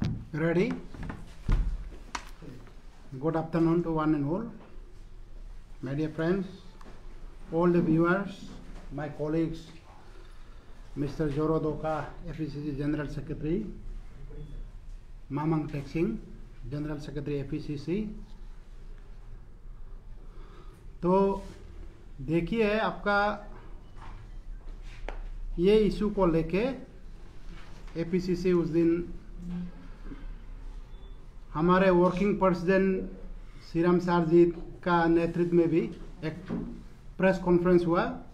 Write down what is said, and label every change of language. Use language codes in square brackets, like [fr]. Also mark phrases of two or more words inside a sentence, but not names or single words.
[en] Ready? Good afternoon to one and all. My dear friends, all the viewers, my colleagues, Mr. Joro Doka, FECC General Secretary, Mamang Texing, General Secretary FECC. [hi] तो देखिए आपका ये इशू को लेके एपीसीसी उस दिन हमारे [en] working president [hi] श्रीराम सारजीत का नेतृत्व में भी एक [en] press conference [hi] हुआ।